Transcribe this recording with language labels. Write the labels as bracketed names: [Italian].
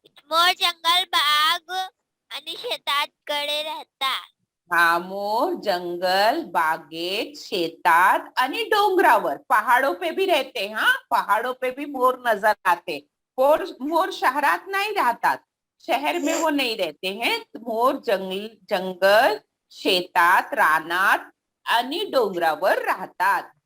[Marathi] मोर जंगल बाग आणि शेतात कडे राहतात. हाँ, मोर जंगल, बागेत, शेतात आणि डोंगरावर, [Hindi] पहाड़ों पे भी रहते. हाँ, पहाड़ों पे भी मोर नजर आते. [Marathi] मोर शहरात नहीं रहतात, [Hindi] शहर में वो नहीं रहते हैं. [Marathi] मोर जंगल, शेतात, रानात आणि डोंगरावर राहतात.